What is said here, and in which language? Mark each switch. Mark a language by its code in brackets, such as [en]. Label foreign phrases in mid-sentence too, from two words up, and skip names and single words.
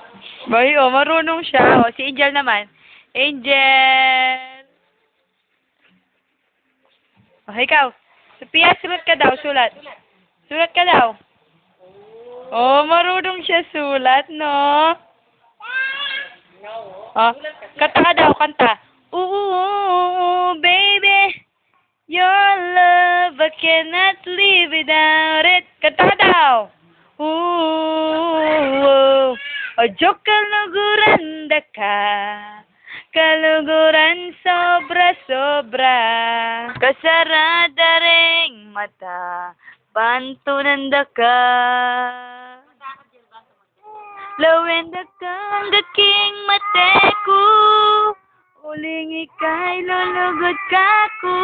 [tl] Bay, oh, marunong siya. O, si Angel naman. Angel. O, ikaw. Sophia, sulat ka daw. Sulat. Sulat ka daw. Oh, marunong siya sulat, no? Oh, kanta ka daw, kanta. [en] Ooh, baby, your love, I cannot live without it. [tl] Kanta ka daw. [pam] Ooh, oh, joke kaluguran da ka. Kaluguran sobra-sobra. Kasarada ring mata, pantunan da ka. Lawenda kang gaking mateku, uling ikay lulugod kaku.